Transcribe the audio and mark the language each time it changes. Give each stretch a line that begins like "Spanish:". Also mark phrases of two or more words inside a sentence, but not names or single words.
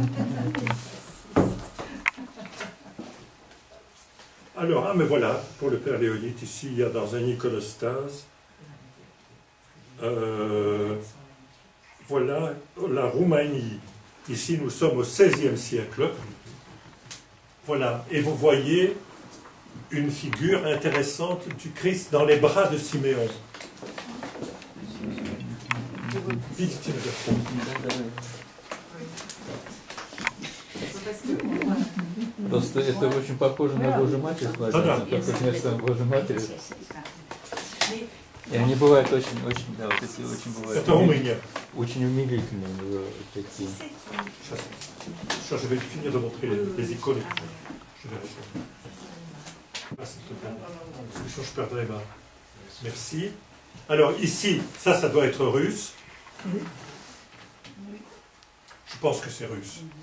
French: Alors, mais voilà, pour le père Léonide, ici, il y a dans un iconostase, voilà la Roumanie. Ici, nous sommes au XVIe siècle. Voilà, et vous voyez une figure intéressante du Christ dans les bras de Siméon.
Russian: Просто это очень похоже на Божью Матерь, складывается, как вместо Божьей Матери. И они бывают очень, да, вот эти очень бывают. Это Румыния. Очень умилительные такие.
French: Je vais finir de montrer les icônes. Je vais répondre. Ah, s'il te plaît. Parce que sinon je perdrai ma... Merci. Alors ici, ça doit être russe. Je pense que c'est russe.